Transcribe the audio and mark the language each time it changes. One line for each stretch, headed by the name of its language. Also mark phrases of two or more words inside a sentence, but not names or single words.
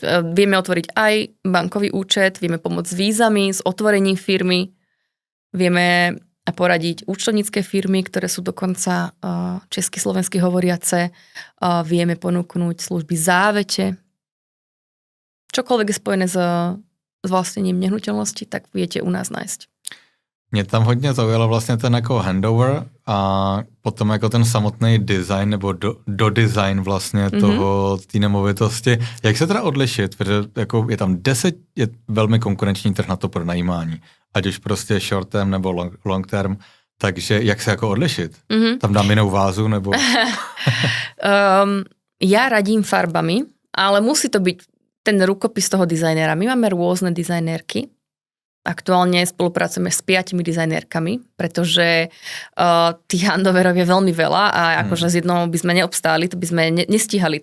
Slovak: Vieme otvoriť aj bankový účet, vieme pomôcť s vízami, s otvorením firmy, vieme poradiť účtovnícke firmy, ktoré sú dokonca česky, slovensky hovoriace, vieme ponúknuť služby závete. Čokoľvek je spojené s vlastnením nehnuteľnosti, tak viete u nás nájsť.
Czech: Mě tam hodně zaujalo vlastně ten jako handover a potom jako ten samotný design nebo do design vlastně toho té nemovitosti. Jak se teda odlišit? Protože jako je tam 10, je velmi konkurenční trh na to pronajímání. Ať už prostě
English: short term
Czech: nebo
English: long term.
Czech: Takže jak se jako odlišit? Tam dám jinou vázu nebo...
Slovak: Ja radím farbami, ale musí to byť ten rukopis toho dizajnera. My máme rôzne dizajnérky. Aktuálne spolupracujeme s 5 dizajnérkami, pretože tých handoverov je veľmi veľa a akože z jednou by sme neobstáli, to by sme nestíhali.